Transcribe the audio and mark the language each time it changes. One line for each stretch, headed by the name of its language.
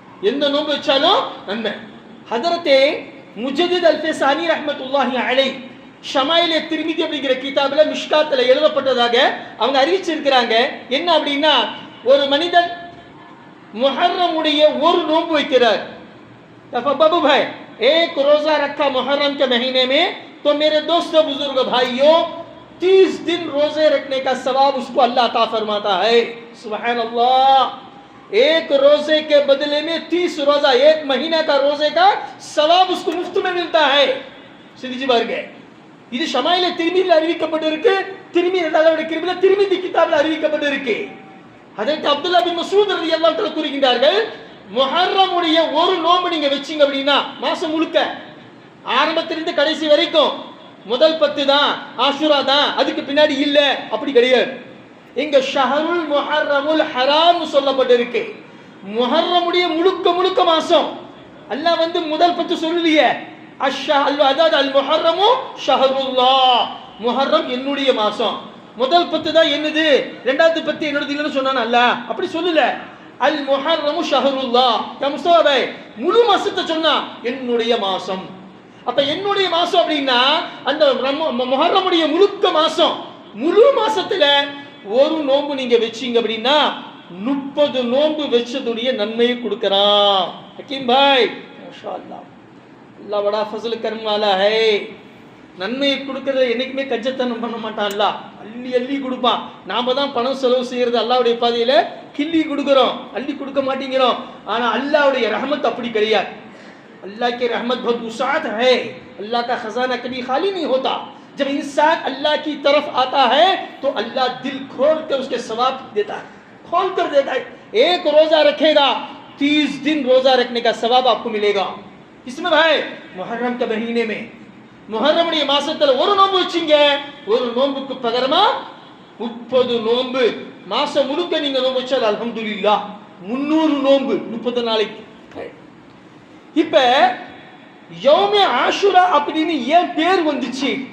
Tamil: எந்த நோன்பு வச்சாலும் நன்மை. ஹஜரத்தே முஜதித் அல்ஃபசானி ரஹ்மத்துல்லாஹி அலைஹி ஷமாயிலே திர்மிதி அப்படிங்கிற கிதாபுல மிஷ்காத்துல எழுதப்பட்டதாக அவங்க அறிவிச்சிருக்கிறாங்க. என்ன அப்படின்னா, ஒரு மனிதன் முஹர்ரமுடைய ஒரு நோன்பு வைக்கிறார்.
Hindi: बाबू भाई, एक रोजा रखा मुहर्रम के महीने में, तो मेरे दोस्तों बुजुर्ग भाइयों 30 दिन रोजे रखने का सवाब उसको अल्लाह अता फरमाता है. सुभान अल्लाह, एक रोजे के बदले में 30 रोजा, एक महीना का रोजे का सवाब उसको मुफ्त में मिलता है.
Tamil: சிந்திச்சு பாருங்க. இது ஷமாயில திருமிதியில் அறிவிக்கப்பட்டிருக்கு. திருமிதி கிதாபில் அறிவிக்கப்பட்டிருக்கு. ஹஜ்ரத் அப்துல்லா பின் மஸ்ஊத் ரலியல்லாஹு தஆலா கூறுகின்றார்கள், முஹர்ரமுடைய ஒரு நோன்பு நீங்க வெச்சீங்க அப்படின்னா மாசம் முழுக்க ஆரம்பத்திலிருந்து கடைசி வரைக்கும் முதல் 10 தான் ஆஷுரா தான், அதுக்கு பின்னாடி இல்ல, அப்படி கிடையாது. இங்க ஷஹருல் முஹர்ரமுல் ஹராம் சொல்லப்பட்டிருக்கு. முஹர்ரமுடைய முழுக்க மாசம். அல்லாஹ் வந்து முதல் 10 சொல்லலையே. அதாவது அல் முஹர்ரமு ஷஹருல்லாஹ், முஹர்ரம் என்னுடைய மாசம். முதல் 10 தான் என்னது, இரண்டாவது 10 என்னோடது இல்லைன்னு சொன்னான் அல்லாஹ். அப்படி சொல்லல. அல் முஹர்ரமு ஷஹருல்லாஹ், முஸ்தஃபா முழு மாசத்தை சொன்னா என்னுடைய மாசம். அப்ப என்னுடைய மாசம் அப்படின்னா அந்த முஹர்ரமுடைய முழுக்க மாசம். முழு மாசத்துல ஒரு நோன்பு நீங்க வெச்சீங்க அப்படின்னா 30 நோன்பு வெச்சதுடைய நன்மையை கொடுக்கறான். ஹக்கீம் பாய் மாஷாஅல்லாஹ், அல்லாஹ்
Hindi: बड़ा फजल करने वाला है.
Tamil: நன்மையை கொடுக்கறத என்னைக்குமே கஞ்சத்தனம் பண்ண மாட்டான் அல்லாஹ். அள்ளி கொடுப்பான். நாம தான் பணம் செலவு செய்யறது அல்லாஹ்வுடைய பாதையில கிள்ளி கொடுக்கிறோம், அள்ளி கொடுக்க மாட்டேங்கிறோம். ஆனா அல்லாஹ்வுடைய ரஹமத் அப்படி கிடையாது.
Hindi: अल्लाह की रहमत बहुत वसाअत है. अल्लाह का खजाना कभी खाली नहीं होता. जब इंसान अल्लाह की तरफ आता है तो अल्लाह दिल खोल कर उसके सवाब देता है, खोल कर देता है. एक रोजा रखेगा 30 दिन रोजा रखने का सवाब आपको मिलेगा. इसमें भाई मुहर्रम के महीने में
Tamil: முஹர்ரமுடைய மாசத்துல ஒரு நோன்பு வச்சீங்க, ஒரு நோன்புக்கு பகரமா 30 நோன்பு. மாசம் முழுக்க நீங்க நோன்பு வச்சால் அல்ஹம்துலில்லாஹ் 300 நோன்பு 30 நாளைக்கு. இப்ப யௌமே ஆஷுரா அப்படின்னு ஏன் பேர் வந்துச்சு?